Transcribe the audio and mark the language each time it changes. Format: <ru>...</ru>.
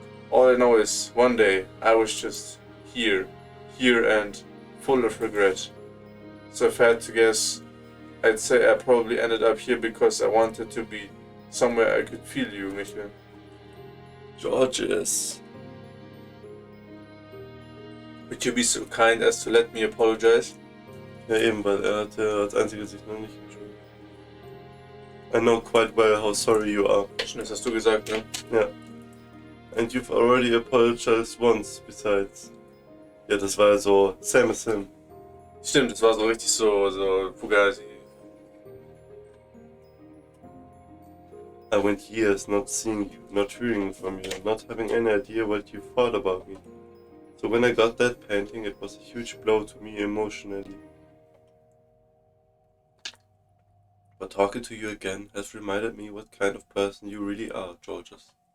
<en>All I know is, one day, I was just here and full of regret. So if I had to guess, I'd say I probably ended up here because I wanted to be somewhere I could feel you, Michael. Georges. Would you be so kind as to let me apologize?</en> <de>Ja eben, weil er hat ja als einziger sich noch nicht entschuldigt.</de> <en>I know quite well how sorry you are.</en> <de>Schon, das hast du gesagt, ne? Ja.</de> <en>And you've already apologized once, besides.</en> <de>Ja, das war ja so same as him. Stimmt, das war so richtig so Fugazi.</de> <en>I went years not seeing you, not hearing from you, not having any idea what you thought about me. So when I got that painting, it was a huge blow to me emotionally. But talking to you again has reminded me what kind of person you really are, Georges.</en>